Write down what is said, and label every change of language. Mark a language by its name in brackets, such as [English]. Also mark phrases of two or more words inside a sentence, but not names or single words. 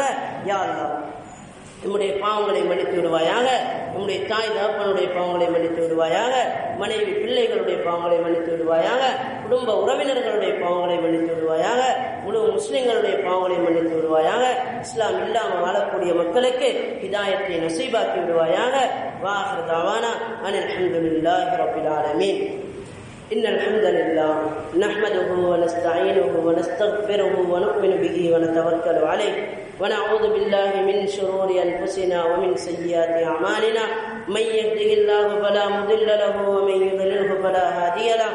[Tamil] யா அல்லாஹ், நம்முடைய பாவங்களை மன்னித்து விடுவாயாக, நம்முடைய தாய் தகப்பனுடைய பாவங்களை மன்னித்து விடுவாயாக, மனைவி பிள்ளைகளுடைய பாவங்களை மன்னித்து விடுவாயாக, குடும்ப உறவினர்களுடைய பாவங்களை மன்னித்து விடுவாயாக, முழு முஸ்லிம்களுடைய பாவங்களை மன்னித்து விடுவாயாக, இஸ்லாம் இல்லாமல் வாழக்கூடிய மக்களுக்கு ஹிதாயத்தை நசீபாக்கி விடுவாயாக. [Arabic] وآخر دعوانا أن الحمد لله رب العالمين. إن الحمد لله نحمده ونستعينه ونستغفره ونؤمن به ونتوكل عليه ونعوذ بالله من شرور أنفسنا ومن سيئات أعمالنا من يهده الله فلا مضل له ومن يضلله فلا هادي له.